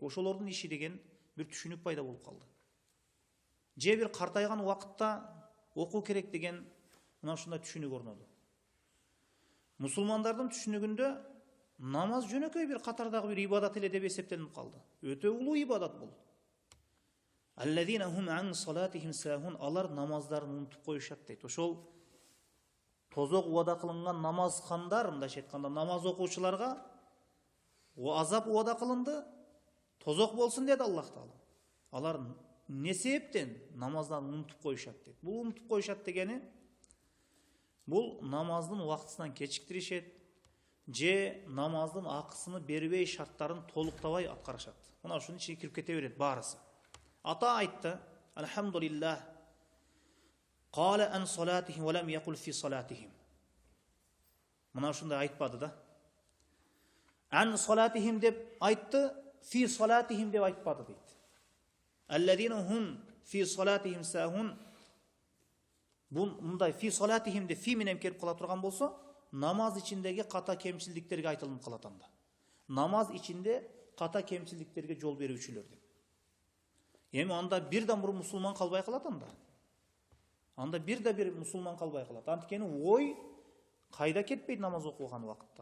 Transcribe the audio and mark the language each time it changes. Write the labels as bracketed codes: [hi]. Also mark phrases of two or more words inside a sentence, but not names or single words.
[ky] Ошолордун иши деген бир түшүнүк пайда болуп калды. Же бир картайган убакытта окуу керек деген мына ушундай түшүнүк орноду. Мусулмандардын түшүнүгүндө намаз жөнөкөй бир катардагы бир ибадат эле деп эсептелип калды. Өтө улуу ибадат бул. [ar] الذين هم عن صلاتهم ساهون, [ky] алар намаздарын унутуп коюшат дейт. Ошол тозок убада кылынган намазхандар, мындайча айтканда, намаз окуучуларга азап убада кылынды, тозок болсун деди Аллах Таала. Алар не себептен намаздан унутуп коюшат дейт. Бул унутуп коюшат дегени бул намаздын убактысынан кечиктиришет, же намаздын акысыны бербей шарттарын толуктабай аткарышат. Мына ушунун ичине кирип кете берет баарысы. Ата айтты: [ar] "الحمد لله، قال عن صلاتهم ولم يقل في صلاتهم." [ky] Мына ушундай айтпады да. [ar] عن صلاتهم [ky] деп айтты, [ar] في صلاتهم [ky] деп айтпады дейт. [ar] الذين هم في صلاتهم ساهون. [ky] Бул мындай [ar] في صلاتهم [ky] деп фи менен келип кала турган болсо, намаз ичиндеги ката кемчилдиктерге айтылып калат анда. Намаз ичинде ката кемчилдиктерге жол берүүчүлөр деп. Эми анда бирден бир мусулман калбай калат анда. Анда бир мусулман калбай калат. Анткени ой кайда кетпейт намаз окуган убакытта.